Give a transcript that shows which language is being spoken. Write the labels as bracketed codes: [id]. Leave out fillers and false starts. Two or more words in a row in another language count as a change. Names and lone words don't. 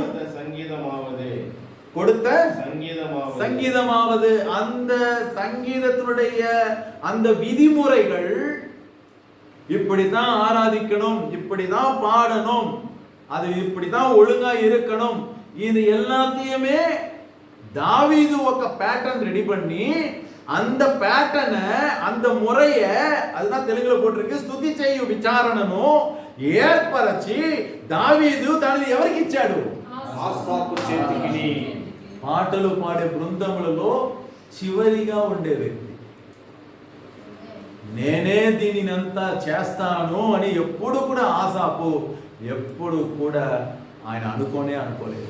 [ta] கொடுத்த சங்கீதமாவது அந்த சங்கீதத்தினுடைய அந்த விதிமுறைகள், இப்படித்தான் ஆராதிக்கணும், இப்படிதான் பாடணும், அது இப்படிதான் ஒழுங்கா இருக்கணும், இது எல்லாத்தையுமே தாவீது ఒక [en] pattern ready [ta] பண்ணி அந்த ప్యాటర్న్ அந்த முறைய அதுதான் తెలుగులో போட்டிருக்கு [te] స్తుతి చేయు విచారణను ఏర్పరచి దావీదు దానిని ఎవరికి ఇచ్చాడు? ఆసాపు చేతికి. పాటలు పాడే బృందములలో చివరిగా ఉండే వ్యక్తి. నేనే దీనినంతా చేస్తాను అని ఎప్పుడు కూడా ఆసాపు ఎప్పుడు కూడా ఆయన అనుకోలేదు.